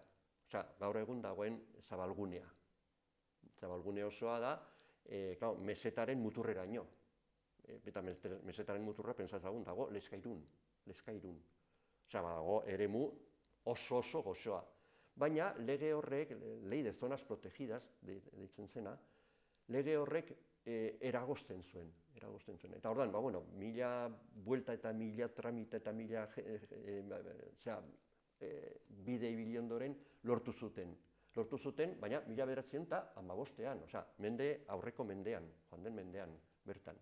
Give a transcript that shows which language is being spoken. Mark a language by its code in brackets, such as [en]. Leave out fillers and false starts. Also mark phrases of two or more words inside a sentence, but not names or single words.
[eu] Osea, gaur egun dagoen zabalgunea. Zabalgune osoa da, mesetaren muturreraino. Eta mesetaren muturra, pentsatzen dago, Lezkairun. Osea, dago eremu oso gozoa. Baina lege horrek, [es] lei de zonas protegidas, [eu] deitzen zena, lege horrek eragozten zuen. Eta orduan, mila buelta eta mila tramita eta mila bide ibili ondoren lortu zuten. Baina 1915ean, osea, aurreko mendean, joan den mendean, bertan.